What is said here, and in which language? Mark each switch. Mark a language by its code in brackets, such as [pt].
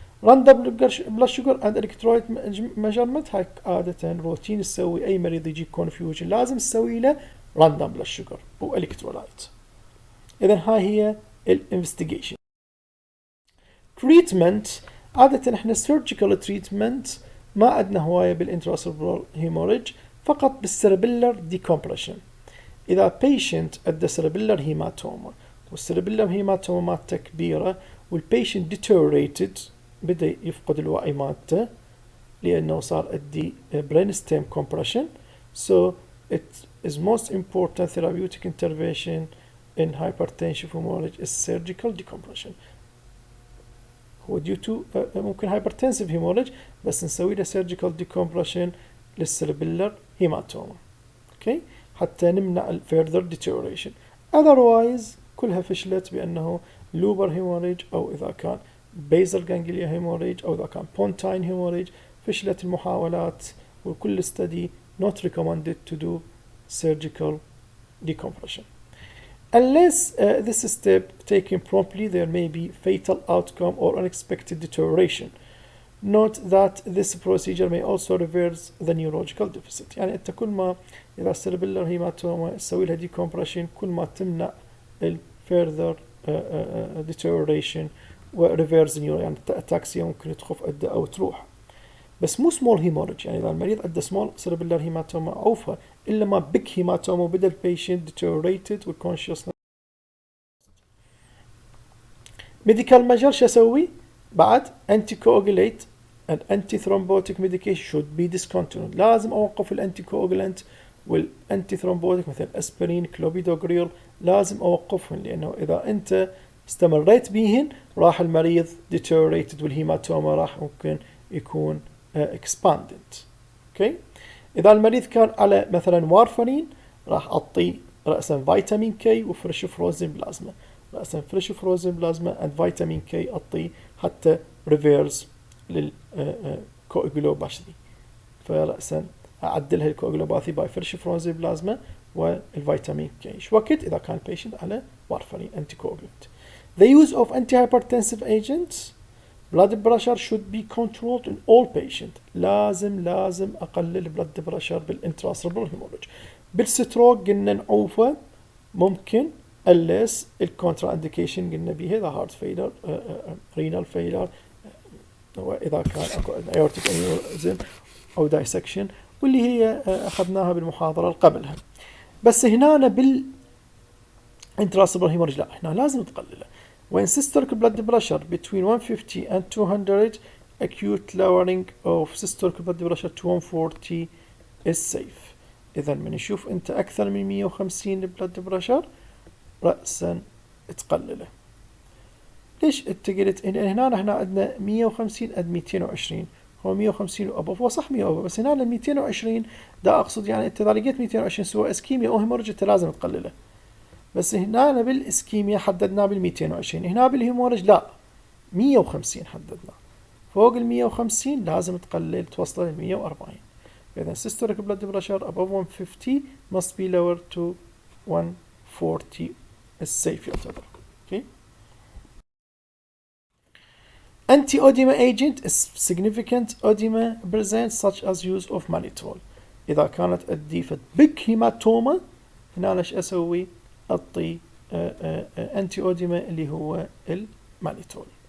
[ar] random blood sugar and electrolyte measurement هاي عادة روتين تسوي اي مريض يجي confusion لازم تسوي له random blood sugar و electrolyte. اذا هاي هي الانفستيجيشن. treatment عادة احنا surgical treatment ما عندنا هواية بالintracerebral hemorrhage فقط بالcerebellar decompression. إذا patient عنده cerebellar hematoma والcerebellar hematoma مالته كبيرة والpatient deteriorated بدأ يفقد الوعي مالته لأنه صار عندي brainstem compression, [en] so it is most important therapeutic intervention in hypertensive hemorrhage is surgical decompression. [ar] هو due to ممكن hypertensive hemorrhage بس نسوي له surgical decompression للcerebellar hematoma. [en] okay? [ar] حتى نمنع further deterioration. otherwise كلها فشلت بأنه lobar hemorrhage أو إذا كان basal ganglia hemorrhage أو إذا كان pontine hemorrhage فشلت المحاولات وكل study not recommended to do surgical decompression. [en] Unless this step taken promptly, there may be fatal outcome or unexpected deterioration. Note that this procedure may also reverse the neurological deficit. [ar] يعني أنت كل ما إذا cerebellar hematoma تسوي لها decompression كل ما تمنع further deterioration و reverse neuro يعني التاكسيا ممكن تخف عنده أو تروح. بس مو small hemorrhage يعني إذا المريض عنده small cerebellar hematoma عوفة إلا ما big hematoma وبدأ البيشنت deteriorated والconsciousness. [en] medical measure [ar] شو أسوي؟ بعد [en] anticoagulate and antithrombotic medication should be discontinued. [ar] لازم أوقف الانتيكوagulant والانتيثرومبوتيك مثل أسبرين كلوبيدوغريل لازم أوقفهم لأنه إذا أنت استمريت بيهن راح المريض deteriorated والهيماتوما راح ممكن يكون expanded. [en] okay? [ar] إذا المريض كان على مثلا وارفرين راح أعطيه رأسا فيتامين كي وفريش فروزن بلازما رأسا فريش فروزن بلازما and فيتامين كي أعطيه حتى ريفيرس للكوagulopathy فرأسا أعدلها الكوagulopathy باي فريش فروزن بلازما والفيتامين كي شو وقت إذا كان patient على وارفرين anticoagulant. [en] The use of antihypertensive agents blood pressure should be controlled in all patients. [ar] لازم أقلل blood pressure بالintracerebral hemorrhage. بالستروك قلنا نعوفه ممكن unless الcontraindication قلنا بيها the heart failure renal failure وإذا كان aortic aneurysm أو dissection واللي هي أخذناها بالمحاضرة اللي قبلها. بس هنا intracerebral hemorrhage لا هنا لازم تقلله. [en] When systolic blood pressure between 150 and 200, acute lowering of systolic blood pressure to 140 is safe. [ar] إذا من نشوف أنت أكثر من 150 blood pressure رأسا تقلله. ليش أنت قلت هنا إحنا عندنا 150 قد 220 هو 150 وأبوف وصح 100 وأبوف بس هنا 220 ده أقصد يعني أنت إذا لقيت 220 سواء اسكيميا أو هيموريج أنت لازم تقلله. بس هنا بالاسكيميا حددناه بال220 هنا بالهيموريج لا 150 حددناه فوق ال150 لازم تقلل توصل ل140. [en] إذا systolic blood pressure above 150 must be lowered to 140 is safe يعتبر. okay. Anti-edema agent is significant edema present such as use of mannitol. [ar] إذا كانت الديفة big hematoma هنا ليش أسوي أعطي أنتي أوديما اللي هو المانيتول.